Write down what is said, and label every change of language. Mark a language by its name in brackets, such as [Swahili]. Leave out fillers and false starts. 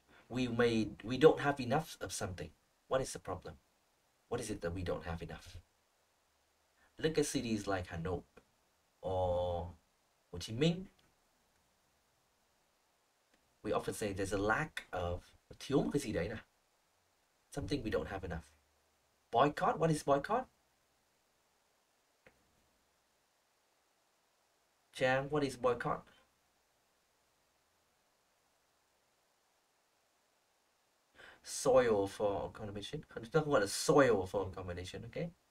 [English] We don't have enough of something. What is the problem? What is it that we don't have enough? Look at cities like Hà Nội. or Hồ Chí Minh. We often say there's a lack of, [Vietnamese] thiếu một cái gì đấy nào. [English] Something we don't have enough. Boycott, what is boycott? Trang, what is boycott? Soil for accommodation. [Vietnamese] Chúng ta không gọi là [English] soil for accommodation, okay?